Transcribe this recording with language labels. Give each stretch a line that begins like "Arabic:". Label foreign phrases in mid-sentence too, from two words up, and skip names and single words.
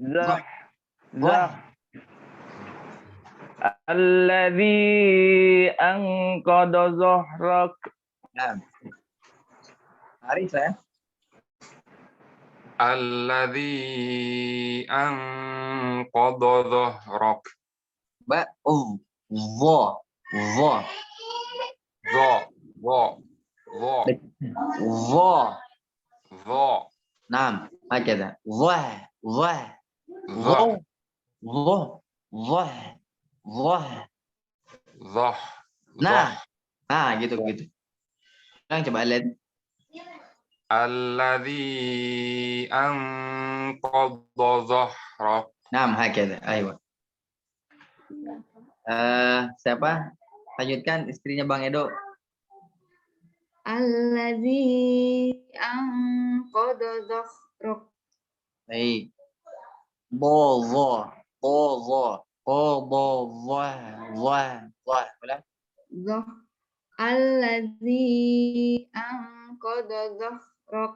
Arabic: الذي أنقض ظهرك.
Indonesian: Naam. Arif ya.
Arabic: الذي أنقض ظهرك. باء، ظاء. نعم، حقيقة.
Indonesian: Nah, gitu. Sekarang coba lihat.
Arabic: الذي أنقض ظهرك. نعم، حقيقة. أيوه. Siapa?
Indonesian: Lanjutkan istrinya Bang Edo.
Arabic: الذي أنقض ظهرك.
Indonesian: Baik.
Arabic: Dhah. الذي أنقض ظهرك.